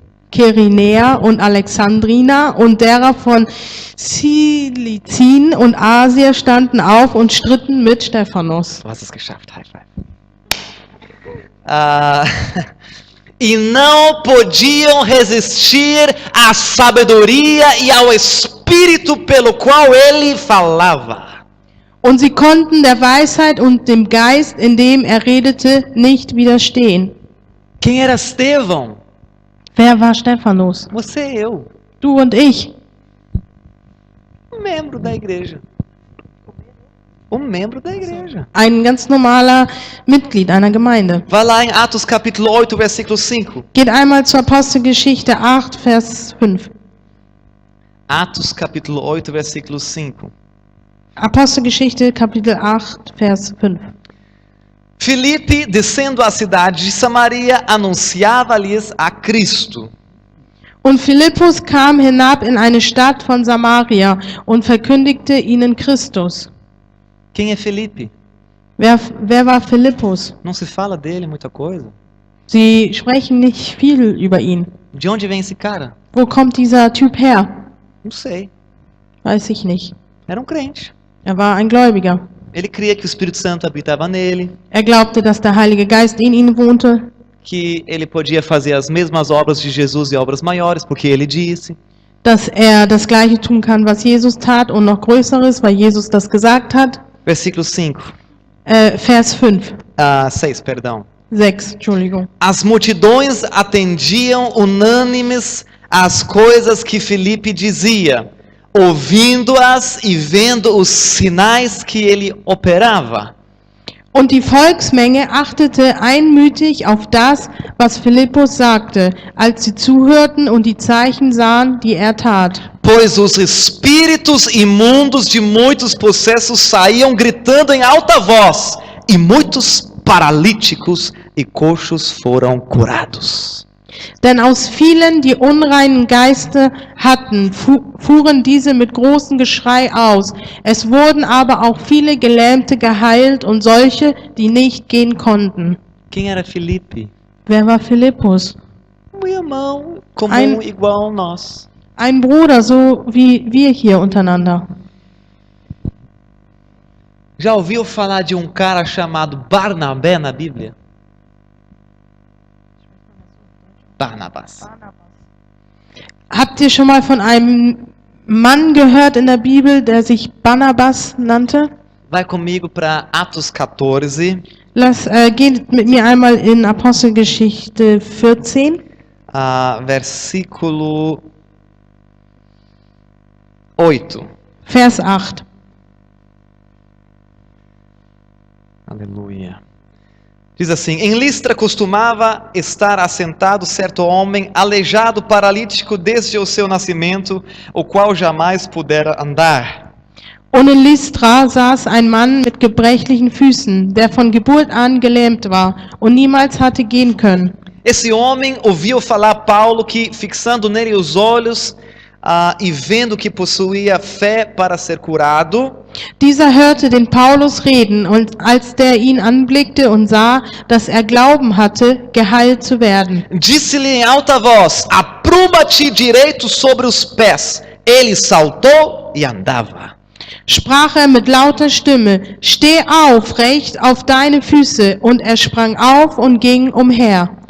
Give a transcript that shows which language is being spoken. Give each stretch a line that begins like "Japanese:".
German: Kyrenia und Alexandrina und derer von Cilizin und Asia standen auf und stritten mit Stephanus. Du hast es geschafft, High Five.
Portuguese: E não podiam resistir à sabedoria e ao espírito pelo qual ele falava.
German: Und sie konnten der Weisheit und dem Geist, in dem er redete, nicht widerstehen.
Portuguese: Quem era Estevão?
German: Wer war Stephanus?
Portuguese: Você e eu.
German: Du und ich.
Portuguese: Membro da igreja. Membro da igreja.
German: Ein ganz normaler Mitglied einer Gemeinde.
Portuguese: Vai lá em Atos capítulo 8, versículo 5.
German: Geht einmal zur Apostelgeschichte 8, Vers 5.
Portuguese: Atos capítulo 8, versículo 5.
German: Apostelgeschichte, Kapitel 8, Vers 5.
Portuguese: Filipe, descendo à cidade de Samaria, anunciava-lhes a Cristo.
German: Und Philippus kam hinab in eine Stadt von Samaria und verkündigte ihnen Christus.
Portuguese: Quem é Filipe?
German: Wer war Philippus?
Portuguese: Não se fala dele muita coisa.
German: Sie sprechen nicht viel über ihn.
Portuguese: De onde vem esse cara?
German: Wo kommt dieser Typ her?
Portuguese: Não sei.
German: Weiß ich nicht.
Portuguese: Era um crente.
German: Er war ein Gläubiger.
Portuguese: Ele cria que o Espírito Santo habitava nele,
German: Er glaubte, dass der Heilige Geist in ihm wohnte,
Portuguese: que ele podia fazer as mesmas obras de Jesus e obras maiores, porque ele disse.
German: dass er das Gleiche tun kann, was Jesus tat und noch Größeres, weil Jesus das gesagt hat.
Portuguese: Versículo 5.
German: Vers 5.
Portuguese: 6, perdão.
German: 6, Entschuldigung.
Portuguese: As multidões atendiam unânimes às coisas que Filipe dizia, ouvindo-as e vendo os sinais que ele operava.
German: Und die Volksmenge achtete einmütig auf das, was Philippus sagte, als sie zuhörten und die Zeichen sahen, die er tat.
Portuguese: Pois os espíritos imundos de muitos possessos saíam gritando em alta voz, e muitos paralíticos e coxos foram curados.
German: Denn aus vielen, die unreinen Geister hatten, fuhren diese mit großem Geschrei aus. Es wurden aber auch viele Gelähmte geheilt und solche, die nicht gehen konnten.
Portuguese: Quem era Filipe?
German: Wer war Philippus?
Portuguese: Irmão comum igual a nós.
German: Ein Bruder, so wie wir hier untereinander.
Portuguese: Já ouviu falar de um cara chamado Barnabé na Bíblia?
German: Barnabas. Habt ihr schon mal von einem Mann gehört in der Bibel, der sich Barnabas nannte?
Portuguese: Vai comigo para Atos 14,
German: Geht mit mir einmal in Apostelgeschichte 14,
Portuguese: versículo 8.
German: Vers 8.
Portuguese: Aleluia. Diz assim: em Listra costumava estar assentado certo homem, aleijado, paralítico desde o seu nascimento, o qual jamais pudera andar.
German: Und in Lystra saß ein Mann mit gebrechlichen Füßen, der von Geburt an gelähmt war und niemals hatte gehen können.
Portuguese: Esse homem ouviu falar Paulo que, fixando nele os olhos e vendo que possuía fé para ser curado,
German: Dieser hörte den Paulus reden, und als der ihn anblickte und sah, dass er Glauben hatte, geheilt zu werden,
Portuguese: disse-lhe em alta voz: apruma-te direito sobre os pés. Ele saltou e andava.
German: sprach er mit lauter Stimme: Steh auf, recht auf deine Füße, und er sprang auf und ging umher.